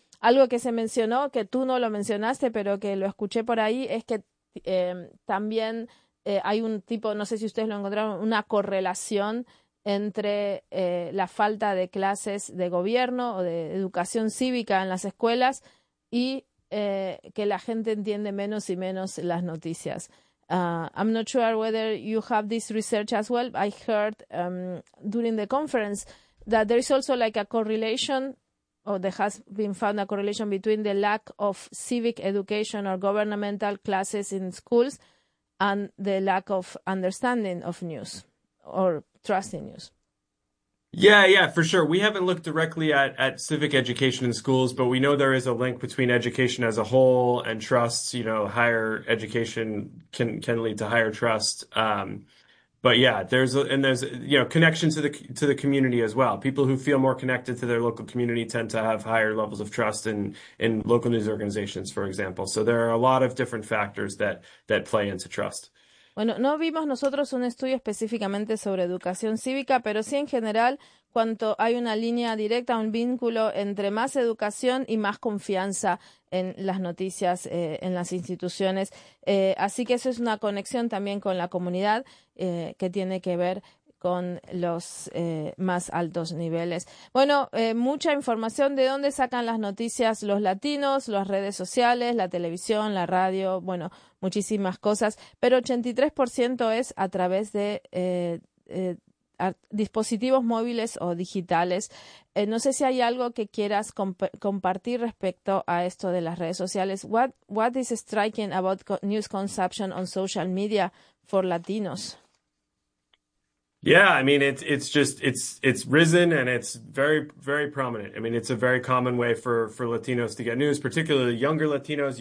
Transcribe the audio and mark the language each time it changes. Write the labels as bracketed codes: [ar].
[es] Algo que se mencionó, que tú no lo mencionaste, pero que lo escuché por ahí, es que también hay un tipo, no sé si ustedes lo encontraron, una correlación entre la falta de clases de gobierno o de educación cívica en las escuelas y que la gente entiende menos y menos las noticias. [en] I'm not sure whether you have this research as well. I heard during the conference that there is also like a correlation, or there has been found a correlation between the lack of civic education or governmental classes in schools and the lack of understanding of news or trust in news. Yeah, for sure. We haven't looked directly at civic education in schools, but we know there is a link between education as a whole and trust. You know, higher education can lead to higher trust. But yeah, there's you know, connection to the community as well. People who feel more connected to their local community tend to have higher levels of trust in local news organizations, for example. So there are a lot of different factors that play into trust. [es] Bueno, no vimos nosotros un estudio específicamente sobre educación cívica, pero sí en general, cuanto hay una línea directa, un vínculo entre más educación y más confianza en las noticias, en las instituciones. Así que eso es una conexión también con la comunidad que tiene que ver con los más altos niveles. Bueno, mucha información. ¿De dónde sacan las noticias los latinos, las redes sociales, la televisión, la radio? Bueno, muchísimas cosas, pero 83% es a través de dispositivos móviles o digitales. No sé si hay algo que quieras compartir respecto a esto de las redes sociales. [en] What is striking about news consumption on social media for Latinos? Yeah, I mean, it's risen and it's very, very prominent. I mean, it's a very common way for Latinos to get news, particularly younger Latinos.